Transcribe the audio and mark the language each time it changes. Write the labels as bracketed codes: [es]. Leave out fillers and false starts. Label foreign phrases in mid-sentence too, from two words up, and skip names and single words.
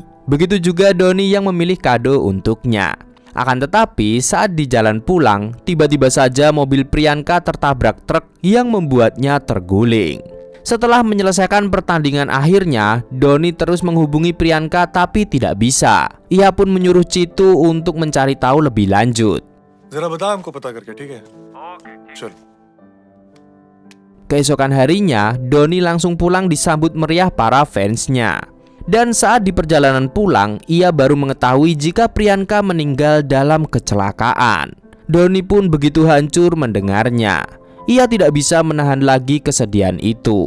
[id] Begitu juga Dhoni yang memilih kado untuknya. Akan tetapi saat di jalan pulang, tiba-tiba saja mobil Priyanka tertabrak truk yang membuatnya terguling. Setelah menyelesaikan pertandingan akhirnya, Dhoni terus menghubungi Priyanka tapi tidak bisa. Ia pun menyuruh Chitu untuk mencari tahu lebih lanjut. [hi] जरा बता हमको पता करके, ठीक है? चल. [id] Keesokan harinya, Dhoni langsung pulang disambut meriah para fansnya. Dan saat di perjalanan pulang, ia baru mengetahui jika Priyanka meninggal dalam kecelakaan. Dhoni pun begitu hancur mendengarnya. Ia tidak bisa menahan lagi kesedihan itu.